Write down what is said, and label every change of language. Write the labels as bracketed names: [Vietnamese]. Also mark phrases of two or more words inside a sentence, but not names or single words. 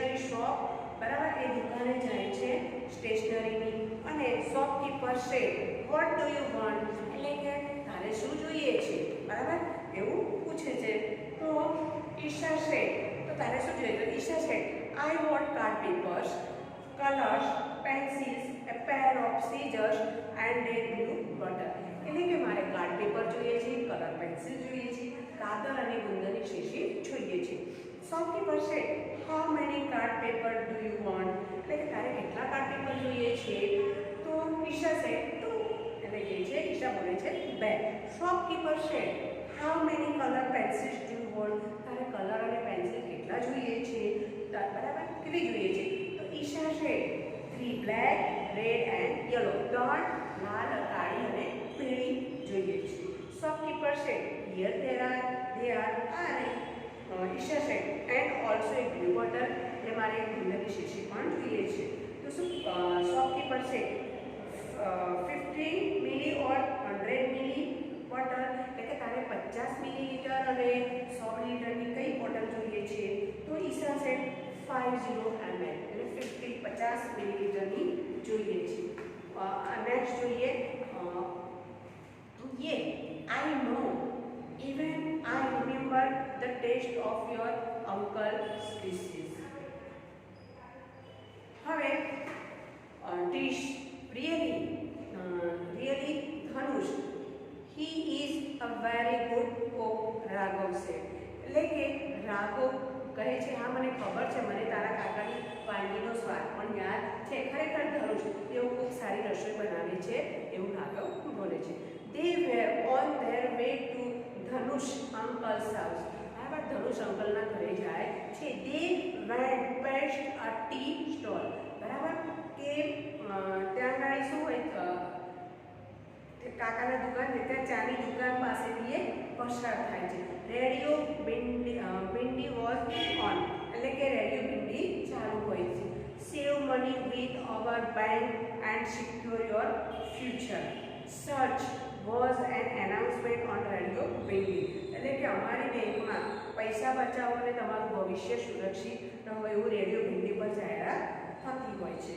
[Gujarati] શોપ, બરાબર, એ દુકાને જાય છે સ્ટેશનરીની, અને [English] shopkeeper say what do you want, [Gujarati] એટલે કે તારે શું જોઈએ છે, બરાબર, એવું પૂછે છે. [English] તો ઈશા સે, તો [Gujarati] તારે શું જોઈએ, [English] તો ઈશા સે I want card papers, colours, pencils, a pair of scissors and a blue button, [Gujarati] એટલે કે મારે કાર્ડ પેપર જોઈએ છે, કલર પેન્સિલ જોઈએ છે, કાગળ અને ગુંદરની શીશી જોઈએ છે. [English] shopkeeper say how many card paper do you want, [Gujarati] એટલે કે તારે કેટલા [English] card paper [Gujarati] જોઈએ છે, તો ઈશા સે 2, એટલે કે છે ઈશા બોલે છે 2. [English] shopkeeper say how many colour pencils do you want, [Gujarati] તારે કલર અને પેન્સિલ કેટલા જોઈએ છે, બરાબર, કેટલી જોઈએ છે, તો ઈશા [English] say 3 black, red and yellow, [Gujarati] 3 લાલ, કાળી અને પીળી જોઈએ છે. [English] shopkeeper say here there are ઈશા say and also એક blue bottle, [Gujarati] એટલે મારે એક ગુંદરની શીશી પણ જોઈએ છે. તો શું [English] shopkeeper say 50 ml or 100 ml bottle, [Gujarati] એટલે કે તારે 50 મિલીલીટર અને 100 મિલીલીટરની કઈ બોટલ જોઈએ છે, તો ઈશા સે 50 ml, એટલે 50 મિલીલીટરની જોઈએ છે. [English] નેક્સ્ટ જોઈએ ये I know even I remember the taste of your uncle's dishes. હવે dish really ધનુષ he is a very good cook, રાઘવ said, [Gujarati] એટલે કે રાઘવ કહે છે હા મને ખબર છે, મને તારા કાકાની વાનગીનો સ્વાદ પણ યાદ છે, ખરેખર ધનુષ તેઓ ખૂબ સારી રસોઈ બનાવે છે, એવું રાઘવ બોલે છે. [English] They were on their way to ધનુષ uncle's house, [Gujarati] બરાબર, ધનુષ અંકલના ઘરે જાય છે. [English] They went past a tea stall, [Gujarati] બરાબર, કે ત્યાં ગાડી શું હોય, કાકાના દુકાન ત્યાં ચાની દુકાન પાસેથી એ પસાર થાય છે. રેડિયો બિંડી [English] was on, [Gujarati] એટલે કે રેડિયો બિંડી ચાલુ હોય છે. [English] save money with our bank and secure your future, such was an announcement on Radio Bindi, [Gujarati] એટલે કે અમારી બેંકમાં પૈસા બચાવો અને તમારું ભવિષ્ય સુરક્ષિત રહો, એવું રેડિયો બિંડી પર જાહેરાત થતી હોય છે.